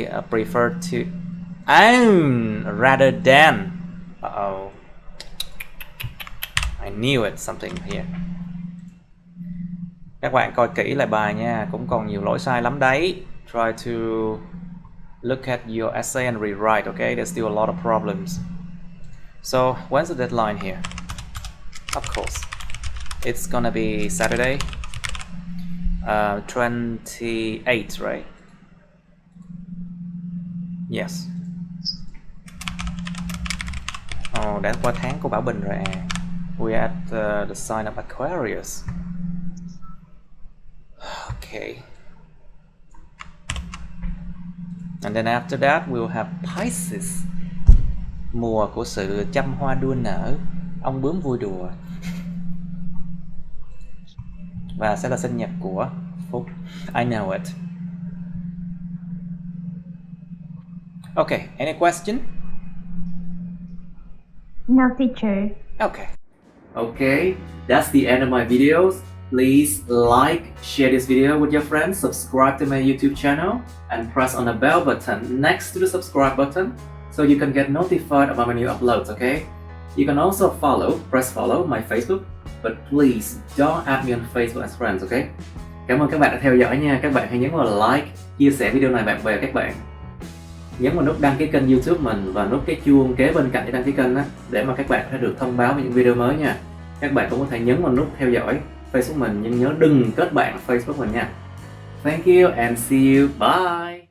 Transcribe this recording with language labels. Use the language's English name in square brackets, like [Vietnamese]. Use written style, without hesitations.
[English] Prefer to own rather than. Uh-oh. I knew it, something here. [Vietnamese] Các bạn coi kỹ lại bài nha, cũng còn nhiều lỗi sai lắm đấy. [English] Try to look at your essay and rewrite, okay? There's still a lot of problems. So, when's the deadline here? Of course, it's gonna be Saturday, 28, right? Yes. [Vietnamese] Oh, đã qua tháng của Bảo Bình rồi à. [English] We're at the sign of Aquarius. Okay. And then after that we'll have Pisces. [Vietnamese] Mùa của sự chăm hoa đua nở, ong bướm vui đùa. Và sẽ là sinh nhật của Phúc. [English] I know it. Okay, any question? No, teacher. Okay. Okay, that's the end of my videos. Please like, share this video with your friends, subscribe to my YouTube channel, and press on the bell button next to the subscribe button so you can get notified about my new uploads, okay? You can also press follow my Facebook, but please don't add me on Facebook as friends, okay? [Vietnamese] Cảm ơn các bạn đã theo dõi nha. Các bạn hãy nhấn vào like, chia sẻ video này bạn bè các bạn. Nhấn vào nút đăng ký kênh YouTube mình và nút cái chuông kế bên cạnh để đăng ký kênh đó, để mà các bạn có thể được thông báo về những video mới nha. Các bạn cũng có thể nhấn vào nút theo dõi Facebook mình, nhưng nhớ đừng kết bạn Facebook mình nha. [English] Thank you and see you. Bye.